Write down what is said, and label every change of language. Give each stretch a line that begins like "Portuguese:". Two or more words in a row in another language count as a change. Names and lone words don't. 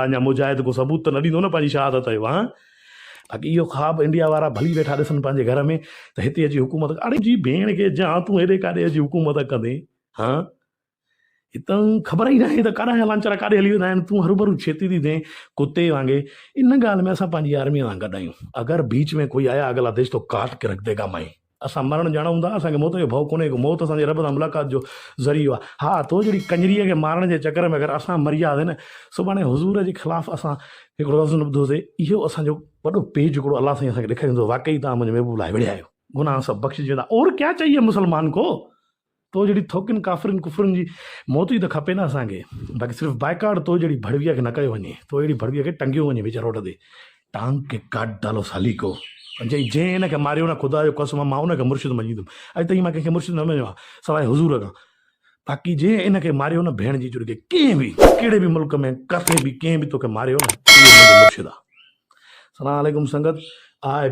Sindhi: अञा मुजाहिद को सबूत त न ॾींदो न पंहिंजी शहादत जो। हा बाक़ी इहो ख़्वाबु इंडिया वारा भली वेठा ॾिसनि पंहिंजे घर में त हिते अची हुकूमत, अड़े जी भेण खे जा तूं हेॾे काॾे अची हुकूमत कंदे, हा हितां ख़बर ई न आहे त काॾा लांचर काॾे हली वेंदा आहिनि, तूं हरूभरू छेती थी थिए कुते वांगे। इन ॻाल्हि में असां पंहिंजी आर्मीअ सां गॾु आहियूं,
Urdu: اگر بیچ میں کوئی آیا اگلا دیش تو کاٹ کے رکھ دے گا مائی,
Sindhi: असां मरण ॼाणूं था, असांखे मौत जो भउ कोन्हे, मौत असांजे रब सां मुलाक़ात जो ज़रियो आहे। हा तो जहिड़ी कंजरीअ खे मारण जे चकर में अगरि असां मरी वियासीं न, सुभाणे हुज़ूर जे ख़िलाफ़ु असां हिकिड़ो लफ़्ज़ न ॿुधोसीं, इहो असांजो वॾो पेज हिकिड़ो अलाह साईं असांखे ॾेखारींदो, वाक़ई तव्हां मुंहिंजे महबूब लाइ विड़िया आहियो, गुनाह सभु बख़्शिजी वेंदा।
Urdu: اور کیا چاہیے مسلمان کو,
Sindhi: तो जहिड़ी थोकिन काफ़िरनि कुफरनि जी मौत ई त खपे न असांखे। बाक़ी सिर्फ़ु बाइकाट तो जहिड़ी भड़वीअ खे न कयो वञे, तो अहिड़ी भड़वीअ खे टंगियो वञे विच रोड ते,
Urdu: ٹانگ کے کاٹ ڈالو سالی کو,
Sindhi: जंहिं हिनखे मारियो न ख़ुदा जो कसम मां उनखे मुर्शिद मञींदुमि। अॼु ताईं मां कंहिंखे मुर्शिद न मञियो आहे सवाइ हुज़ूर खां। बाक़ी जंहिं इनखे मारियो न भेण जी जुड़के, कंहिं बि कहिड़े बि मुल्क में किथे बि कंहिं बि तोखे मारियो न, इहो मुंहिंजो मुर्शिद आहे।
Arabic: سلام علیکم
Sindhi: संगत।